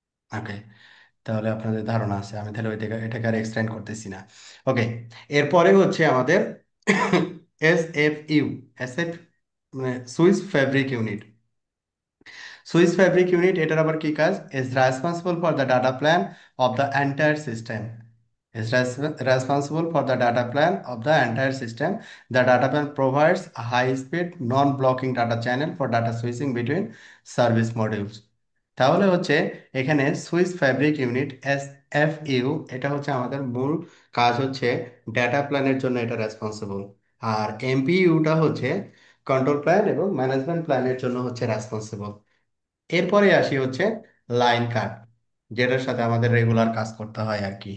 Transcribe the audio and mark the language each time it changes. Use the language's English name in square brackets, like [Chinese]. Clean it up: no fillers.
[Bangla] ওকে, তাহলে আপনাদের ধারণা আছে, আমি তাহলে ওইটাকে এটাকে আর এক্সটেন্ড করতেছি না। ওকে, এরপরে হচ্ছে আমাদের S F U, S F মানে Swiss fabric unit. [English] switch fabric unit [Bangla] এটার আবার কি কাজ? [English] Is responsible for the data plan of the entire system. Is responsible for the data plan of the entire system. The data plan provides a high-speed, non-blocking data channel for data switching between service modules. [Bangla] তাহলে হচ্ছে এখানে Swiss fabric unit S F U, এটা হচ্ছে আমাদের মূল কাজ হচ্ছে data প্ল্যানের জন্য এটা রেসপন্সিবল। আর এমপিইউটা হচ্ছে কন্ট্রোল প্ল্যান এবং ম্যানেজমেন্ট প্ল্যানের জন্য হচ্ছে রেসপন্সিবল। এরপরে আসি হচ্ছে লাইন কার্ড, যেটার সাথে আমাদের রেগুলার কাজ করতে হয় আর কি।